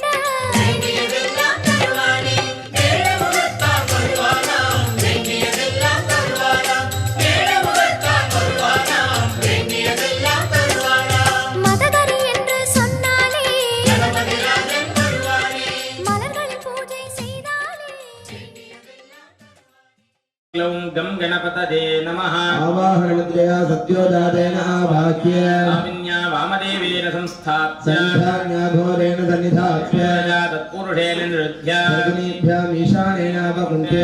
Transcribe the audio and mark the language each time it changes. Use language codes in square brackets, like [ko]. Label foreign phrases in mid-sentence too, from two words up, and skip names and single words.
[ta] வேண்டியதெல்லாம் தருவானே மேடமுகத்தான் வருவானாம் வேண்டியதெல்லாம் தருவானாம் மேடமுகத்தான் வருவானாம் வேண்டியதெல்லாம் தருவானாம் மதகரி என்று சொன்னாலே கணபதிராஜன் வருவானே மலர்களில் பூஜை செய்தாலே [sa] ॐ गं गणपतये नमः आवाहनमुद्रया सत्योजातेन आवाह्य आविन्या वामदेवेन संस्थाप्य सन्धान्याघोरेण सन्निधाप्य तत्पुरुषेण निरुध्य अग्निभ्यामीशानेनावकुण्ठ्य